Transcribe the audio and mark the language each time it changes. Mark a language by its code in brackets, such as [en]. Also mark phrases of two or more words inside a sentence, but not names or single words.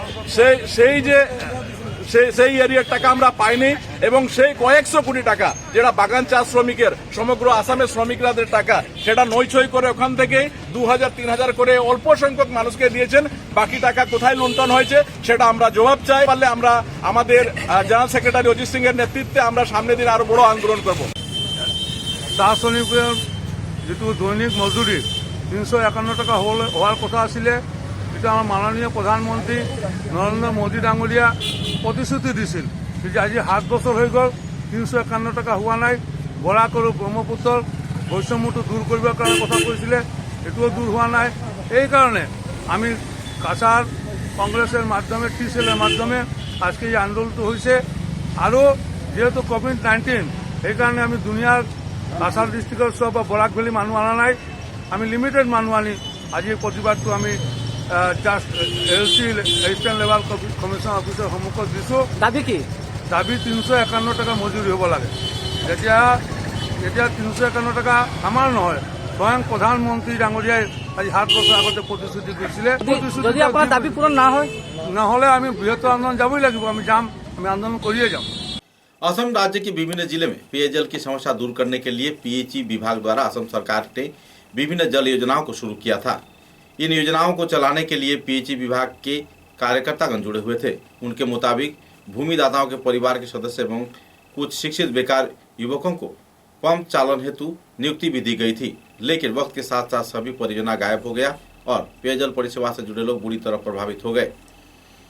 [bn] সেই এরিয়ার টাকা আমরা পাইনি এবং সেই কয়েকশো কোটি টাকা যেটা বাগান চাষ শ্রমিকের সমগ্র আসামের শ্রমিকদের টাকা সেটা নইছই করে ওখান থেকে 2000-3000 করে অল্প সংখ্যক মানুষকে দিয়েছেন। বাকি টাকা কোথায় লুণ্ঠন হয়েছে সেটা আমরা জবাব চাই। পারলে আমরা আমাদের জেনারেল সেক্রেটারি অজিত সিং এর নেতৃত্বে আমরা সামনের দিন আরো বড় আন্দোলন করব। [as] চাহ শ্রমিকের যেটো দৈনিক মজুরি 351 টাকা হওয়ার কথা আছিলে, এটা আমার মাননীয় প্রধানমন্ত্রী নরেন্দ্র মোদী ডাঙরিয়া প্রতিশ্রুতি দিছিল, যে আজি 7 বছর হয়ে গেল 351 টাকা হওয়া নাই। বরাক আর ব্রহ্মপুত্র বৈষম্যটো দূর করবার কারণে কথা কৈছিলে, এটাও দূর হওয়া নাই। [bn] এই কারণে আমি কাছার কংগ্রেসের মাধ্যমে টিসেলের মাধ্যমে আজকে এই আন্দোলনটা হয়েছে। [as] আরও যেহেতু কোভিড-19 এই কারণে আমি দুনিয়ার কাছার ডিস্ট্রিক্টের সব বা বরাক ভ্যালি মানুষ আনা নাই, আমি লিমিটেড মানুষ আনি আজি এই প্রতিবাদটো আমি জাস্ট এলচি ইষ্টার্ন লেভেল কমিশন অফিসের সন্মুখত দিছো। দাবী কি? দাবী 351 টাকা মজুরি হব লাগে। এতিয়া 351 টাকা আমার নহয়, স্বয়ং প্রধানমন্ত্রী ডাঙরিয়ায় আজি 7 বছর আগতে প্রতিশ্রুতি দিয়েছিলে। [bn] যদি আপনার দাবি পূরণ না হয় [as] নহলে আমি বৃহত্তর আন্দোলন যাবই লাগিব, আমি আন্দোলন করিয়ে যাব। [hi] असम राज्य के विभिन्न जिले में पेयजल की समस्या दूर करने के लिए PHE विभाग द्वारा असम सरकार ने विभिन्न जल योजनाओं को शुरू किया था। इन योजनाओं को चलाने के लिए PHE विभाग के कार्यकर्तागण जुड़े हुए थे। उनके मुताबिक भूमिदाताओं के परिवार के सदस्य एवं कुछ शिक्षित बेकार युवकों को पंप चालन हेतु नियुक्ति भी दी गई थी, लेकिन वक्त के साथ साथ सभी परियोजना गायब हो गया और पेयजल परिसेवा से जुड़े लोग बुरी तरह प्रभावित हो गए।